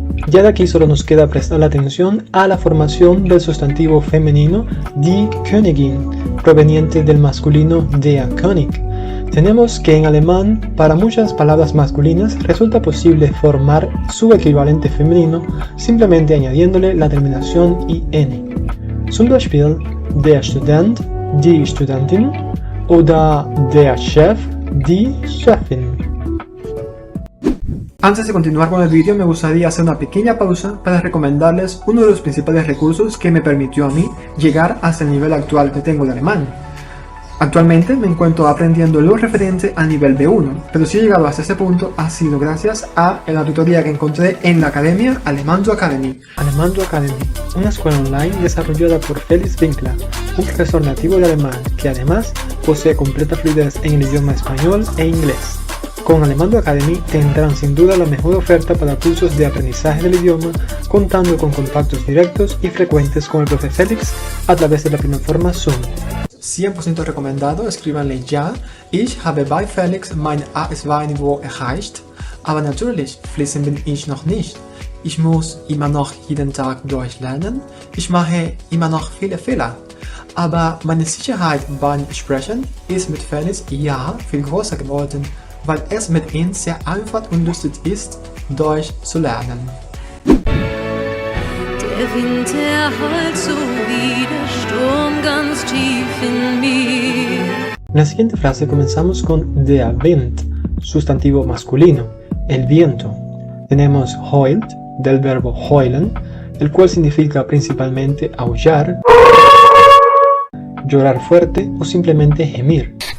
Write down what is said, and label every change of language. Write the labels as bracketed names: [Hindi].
[Spanish] Ya de aquí solo nos queda prestar atención a la formación del sustantivo femenino die Königin, proveniente del masculino der König. Tenemos que en alemán, para muchas palabras masculinas, resulta posible formar su equivalente femenino simplemente añadiéndole la terminación in. [German] Zum Beispiel der Student, die Studentin oder der Chef, die Chefin. [Spanish] Antes de continuar con el vídeo me gustaría hacer una pequeña pausa para recomendarles uno de los principales recursos que me permitió a mí llegar hasta el nivel actual que tengo de alemán. Actualmente me encuentro aprendiendo lo referente al nivel B1, pero si he llegado hasta este punto ha sido gracias a la tutoría que encontré en la academia Alemando Academy. Alemando Academy, una escuela online desarrollada por Felix Winkler, un profesor nativo de alemán que además posee completa fluidez en el idioma español e inglés. Con Alemando Academy tendrán sin duda la mejor oferta para cursos de aprendizaje del idioma, contando con contactos directos y frecuentes con el profe Felix a través de la plataforma Zoom. 100% recomendado, escríbanle ya. [German] Ich habe bei Felix mein A2-Niveau erreicht, aber natürlich fließend bin ich noch nicht. Ich muss immer noch jeden Tag durchlernen, ich mache immer noch viele Fehler. Aber meine Sicherheit beim Sprechen ist mit Felix ja viel größer geworden, weil es mit ihm sehr einfach und lustig ist, Deutsch zu lernen. Der Wind, der heult so wie der Sturm ganz tief in mir. [Spanish] En la siguiente frase comenzamos con der Wind, sustantivo masculino, el viento. Tenemos heult, del verbo heulen, el cual significa principalmente aullar, llorar fuerte o simplemente gemir.